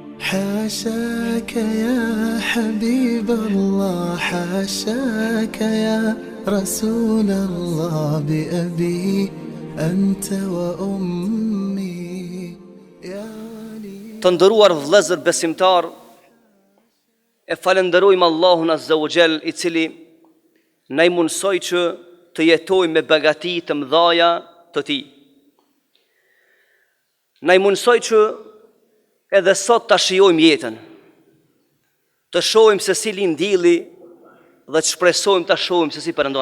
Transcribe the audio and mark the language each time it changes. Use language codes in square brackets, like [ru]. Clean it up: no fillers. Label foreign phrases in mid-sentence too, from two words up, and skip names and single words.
[ar] حاشاك يا حبيب الله حاشاك يا رسول الله بأبي أنت وأمي يا ولي. [sq] Të nderuar vëllezër besimtar, e falenderojmë Allahun [ar] عز وجل, [sq] i cili na i mundsoi që të jetojmë me begati të mëdhaja të Tij. Na i mundsoi që edhe sot ta shijojmë jetën, të shohim se si lind dielli dhe të shpresojmë ta shohim se si perëndon.